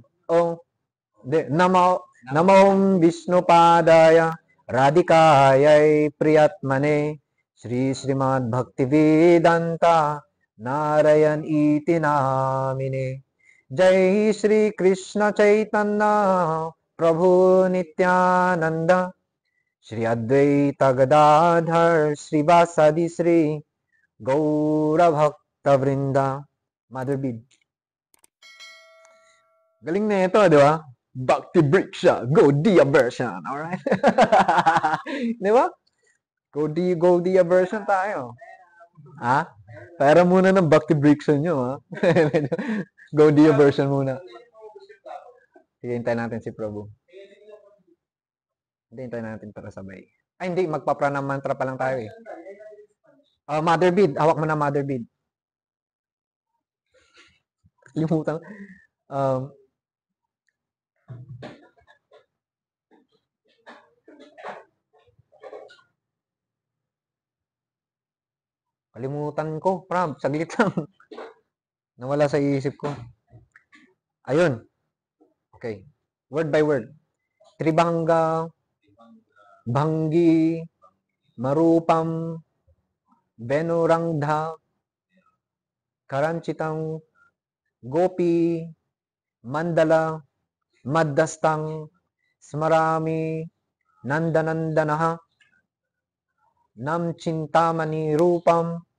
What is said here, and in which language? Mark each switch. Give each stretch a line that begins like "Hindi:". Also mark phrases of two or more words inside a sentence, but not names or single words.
Sanskrit: Namo Vishnu Padaya Radhikayai Priyatmane Shri Srimad Bhaktivedanta Narayan iti namine. Jai Shri Krishna Chaitanya Prabhu Nityananda Shri Advaita Gadadhar Shri Vasadi Shri Gaura Bhakta Vrinda.
English: Mother Bead.
Filipino: Galing na ito, di ba?
English: Bhakti Briksha, go Dia version.
Filipino: Alright? Di ba?
English: Go Dia version
Filipino: tayo. Ha? Pera muna ng Bhakti Briksha nyo, ha?
English: Go Dia version
Filipino: muna. Sige, hintayin natin si Prabhu. Hintayin natin para sabay. Ay, hindi. Magpa-pranam mantra pa lang tayo eh.
English: Mother bead.
Filipino: Hawak mo na
English: mother bead.
Filipino: Limutan. Kalimutan ko. Prab, saglit lang. Nawala sa isip ko. Ayun.
English: Okay. Word by word.
Sanskrit: Tribhanga, Bhangi, Marupam, Benurangdha, Karanchitang, Gopi, Mandala, Maddastang, Smarami, Nandanandanaha, Nam Chintamani Rupam,